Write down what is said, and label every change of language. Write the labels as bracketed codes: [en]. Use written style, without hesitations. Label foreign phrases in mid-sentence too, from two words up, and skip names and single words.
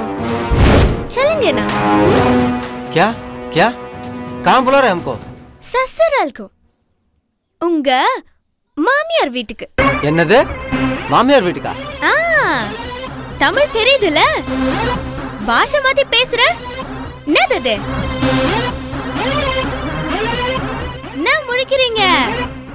[hi] चलेंगे ना? क्या क्या कहाँ बुला रहे हमको? ससुराल को, [ta] उंग மாமியார் வீட்டுக்கு. என்னது மாமியார் வீட்டுக்கா? தமிழ் தெரியுதுல, பாஷை மாத்தி பேசுற. என்னது என்ன முழிக்கிறீங்க?